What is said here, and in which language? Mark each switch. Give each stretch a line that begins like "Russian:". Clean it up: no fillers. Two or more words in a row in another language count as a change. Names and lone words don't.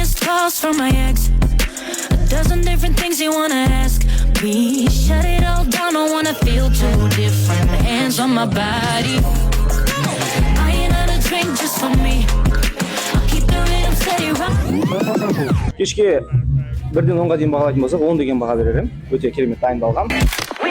English: calls from my ex. A dozen different things you wanna ask me. Shut it all down, don't wanna feel too different. Hands on my body. I ain't had a drink just for me. I'll keep the rhythm steady right.
Kazakh: Кешке 1-ден 10-ға дейін бағалайтын болсақ, 10 деген баға берерім. Өте керемет дайындалған.